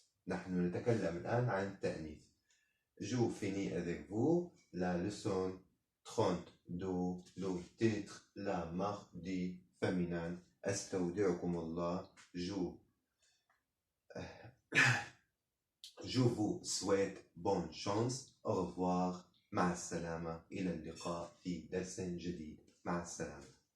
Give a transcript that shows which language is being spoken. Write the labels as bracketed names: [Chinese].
[Arabic] نحن نتكلم الآن عن التأنيث. [French] Je finis avec vous la leçon 32. Le titre, la marque du féminin. [Arabic] أستودعكم الله. [French] Je vous souhaite bonne chance. Au revoir. [Arabic] مع السلامة. إلى اللقاء في درس جديد. مع السلامة.